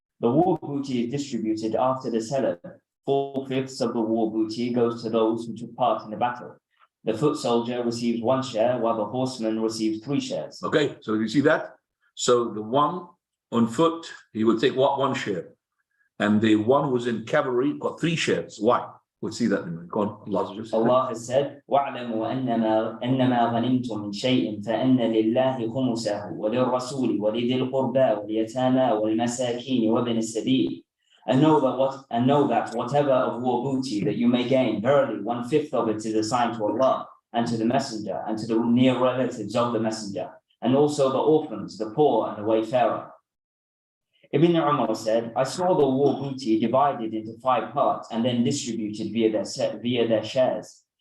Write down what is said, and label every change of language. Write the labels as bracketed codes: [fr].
[en] The war booty is distributed after the seller. 4/5 of the war booty goes to those who took part in the battle. The foot soldier receives 1 share, while the horseman receives 3 shares. Okay, so you see that? So the one on foot, he will take 1 share. And the one who's in cavalry got 3 shares. Why? We'll see that in God. [ar] Allah has said, وَاعْلَمُوا أَنَّمَا غَنِمْتُم مِّن شَيْءٍ فَأَنَّ لِلَّهِ خُمُسَهُ وَلِلرَّسُولِ وَلِذِي الْقُرْبَى وَالْيَتَامَى وَالْمَسَاكِينِ وَابْنِ السَّبِيلِ. [en] And know that whatever of war booty that you may gain, verily 1/5 of it is assigned to Allah and to the Messenger and to the near relatives of the Messenger, and also the orphans, the poor, and the wayfarer. Ibn Umar said, I saw the war booty divided into 5 parts and then distributed via their shares.